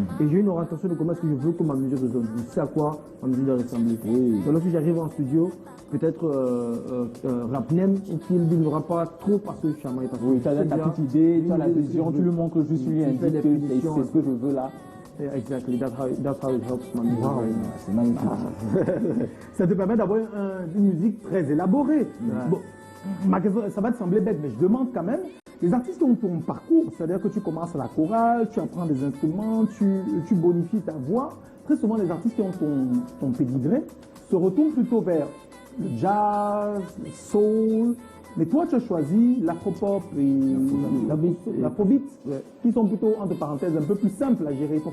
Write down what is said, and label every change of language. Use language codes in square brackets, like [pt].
[fr] Et j'ai une orientation de comment est-ce que je veux que ma musique résonne. Je sais à quoi ma musique doit ressembler. Donc lorsque j'arrive en studio, peut-être Rapnem ou Kill Bill n'aura pas trop passé le chemin. Oui, tu as ta petite idée, tu as la vision, tu lui montres juste lui indique que c'est ce que je veux là. [en] Exactly, that's how it helps my music. [fr] Wow, c'est magnifique. Ça te permet d'avoir une musique très élaborée. Bon, ma question, ça va te sembler bête, mais je demande quand même, les artistes qui ont ton parcours, c'est-à-dire que tu commences à la chorale, tu apprends des instruments, tu bonifies ta voix, très souvent les artistes qui ont ton pédigré se retournent plutôt vers le jazz, le soul, mais toi tu as choisi l'afropop et l'afrobeat, qui sont plutôt, entre parenthèses, un peu plus simples à gérer.